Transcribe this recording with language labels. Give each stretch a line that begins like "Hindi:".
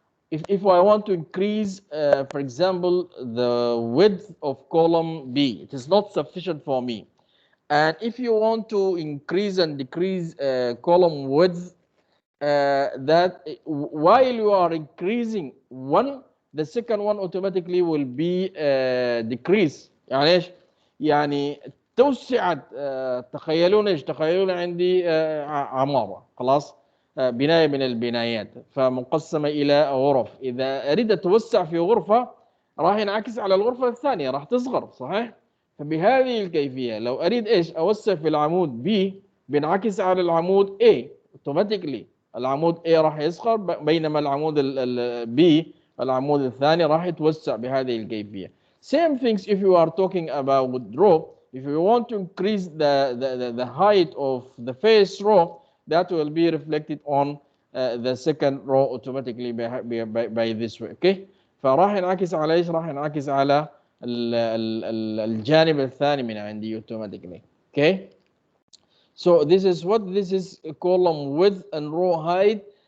English: If I want to increase, for example, the width of column B, it is not sufficient for me. And if you want to increase and decrease column width, that while you are increasing one, the second one automatically will be decrease.
Arabic: يعني ايش؟ يعني توسعت. تخيلون ايش؟ تخيلون عندي عمارة خلاص، بناية من البنايات فمقسمة إلى غرف. إذا أريد أتوسع في غرفة راح ينعكس على الغرفة الثانية، راح تصغر صحيح؟ فبهذه الكيفية لو أريد إيش؟ أوسع في العمود B بينعكس على العمود A automatically. العمود A راح يصغر بينما العمود B العمود الثاني راح يتوسع بهذه الكيفية.
English: Same things if you are talking about row. If you want to increase the height of the first row, that will be reflected on the second row automatically by this way.
Arabic: Okay, فراح ينعكس على ايش؟ راح ينعكس على الجانب الثاني من عندي automatically. Okay,
English: So this is what this is column width and row height.